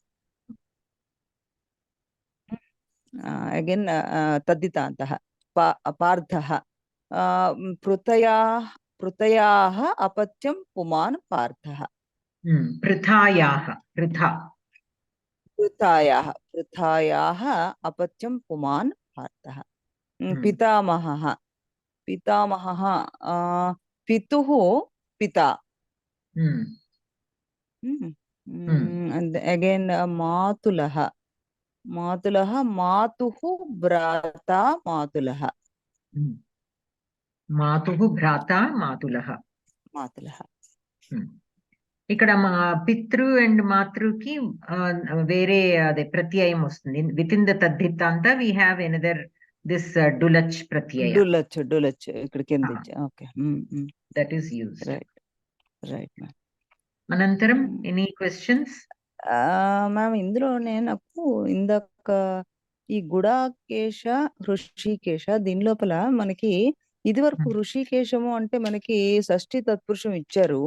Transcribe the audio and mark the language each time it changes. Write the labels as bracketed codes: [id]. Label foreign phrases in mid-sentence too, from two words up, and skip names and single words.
[sa] అగైన్ तद्दितान्तः पार्थः पृथयाः अपत्यं पुमान् पार्थः. पृथायाः, पृथा पृथायाः अपत्यं पुमान् भारतः पितामहः पितामहः पितुः पिता [en] and again [sa] मातुलः मातुलः मातुः भ्राता मातुलः मातुः भ्राता मातुलः मातुलः [te] ఇక్కడ మా పితృ అండ్ మాతృకి వేరే అదే ప్రత్యయం వస్తుంది [en] with in the [te] తద్ధితాంత [en] we have another this [te] డులచ్ ప్రత్యయ డులచ్ ఇక్కడ కింద ఓకే [en] that is used రైట్ అనంతరం any questions [te] మ్యామ్ ఇందులోనే నాకు ఇందాక ఈ గుడాకేశ హృషికేశ దీని లోపల మనకి ఇది వరకు హృషికేశము అంటే మనకి షష్ఠి తత్పురుషం ఇచ్చారు.